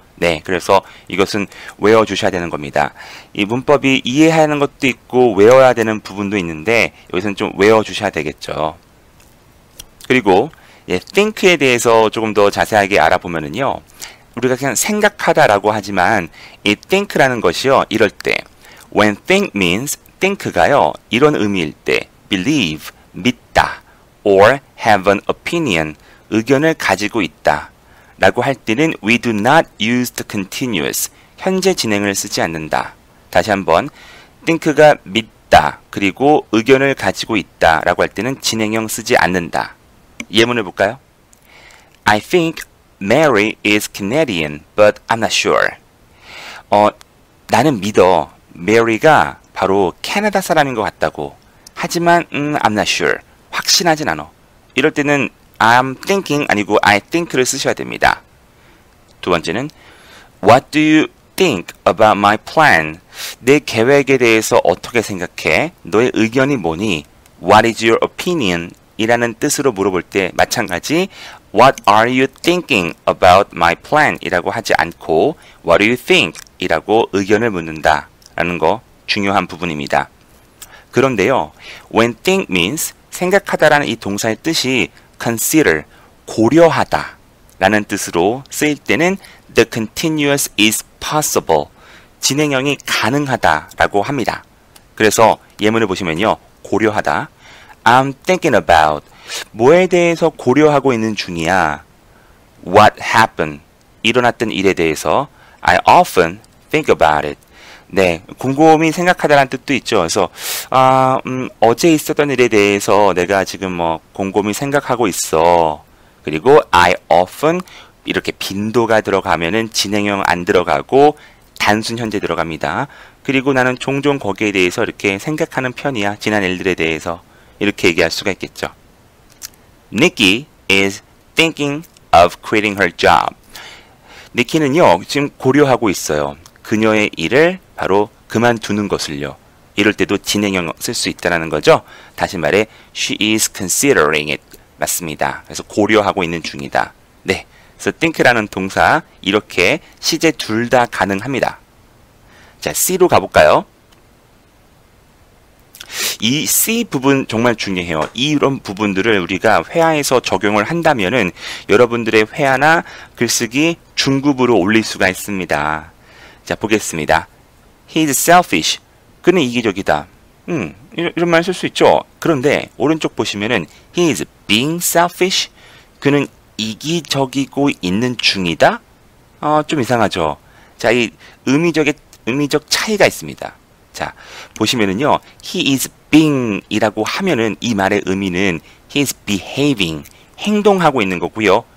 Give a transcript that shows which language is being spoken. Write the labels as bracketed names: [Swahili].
[Korean] 네, 그래서 이것은 외워주셔야 되는 겁니다. 이 문법이 이해하는 것도 있고 외워야 되는 부분도 있는데 여기서는 좀 외워주셔야 되겠죠. 그리고 think에 대해서 조금 더 자세하게 알아보면은요. 우리가 그냥 생각하다라고 하지만 이 think라는 것이요. 이럴 때 [English] when think means [Korean] think가요. 이런 의미일 때 believe, 믿다 or have an opinion, 의견을 가지고 있다 라고 할 때는 [English] we do not use the continuous, [Korean] 현재 진행을 쓰지 않는다. 다시 한번 think가 믿다 그리고 의견을 가지고 있다 라고 할 때는 진행형 쓰지 않는다. 예문을 볼까요? [English] I think Mary is Canadian, but I'm not sure. [Korean] 나는 믿어. 메리가 바로 캐나다 사람인 것 같다고. 하지만 [English] I'm not sure. [Korean] 확신하진 않아. 이럴 때는 I'm thinking 아니고 I think를 쓰셔야 됩니다. 두 번째는 [English] What do you think about my plan? [Korean] 내 계획에 대해서 어떻게 생각해? 너의 의견이 뭐니? [English] What is your opinion? [Korean] 이라는 뜻으로 물어볼 때 마찬가지 [English] What are you thinking about my plan? [Korean] 이라고 하지 않고 [English] What do you think? [Korean] 이라고 의견을 묻는다 라는 거 중요한 부분입니다. 그런데요, [English] when think means [Korean] 생각하다라는 이 동사의 뜻이 consider, 고려하다 라는 뜻으로 쓰일 때는 [English] the continuous is possible, [Korean] 진행형이 가능하다 라고 합니다. 그래서 예문을 보시면요, 고려하다. [English] I'm thinking about, [Korean] 뭐에 대해서 고려하고 있는 중이야. [English] What happened, [Korean] 일어났던 일에 대해서 [English] I often think about it. [Korean] 네, 곰곰이 생각하다라는 뜻도 있죠. 그래서 어제 있었던 일에 대해서 내가 지금 곰곰이 생각하고 있어. 그리고 I often 이렇게 빈도가 들어가면은 진행형 안 들어가고 단순 현재 들어갑니다. 그리고 나는 종종 거기에 대해서 이렇게 생각하는 편이야. 지난 일들에 대해서 이렇게 얘기할 수가 있겠죠. [English] Nikki is thinking of quitting her job. [Korean] 니키는요, 지금 고려하고 있어요. 그녀의 일을 바로 그만두는 것을요. 이럴 때도 진행형 쓸 수 있다는 거죠. 다시 말해, [English] she is considering it. [Korean] 맞습니다. 그래서 고려하고 있는 중이다. 네, 그래서 think라는 동사 이렇게 시제 둘 다 가능합니다. 자, C로 가볼까요? 이 C 부분 정말 중요해요. 이런 부분들을 우리가 회화에서 적용을 한다면은 여러분들의 회화나 글쓰기 중급으로 올릴 수가 있습니다. 자, 보겠습니다. [English] He is selfish. [Korean] 그는 이기적이다. 이런 말 쓸 수 있죠. 그런데 오른쪽 보시면은 [English] He is being selfish. [Korean] 그는 이기적이고 있는 중이다. 좀 이상하죠. 자, 이 의미적 차이가 있습니다. 자, 보시면은요, [English] he is being [Korean] 이라고 하면은 이 말의 의미는 [English] he is behaving, [Korean] 행동하고 있는 거고요.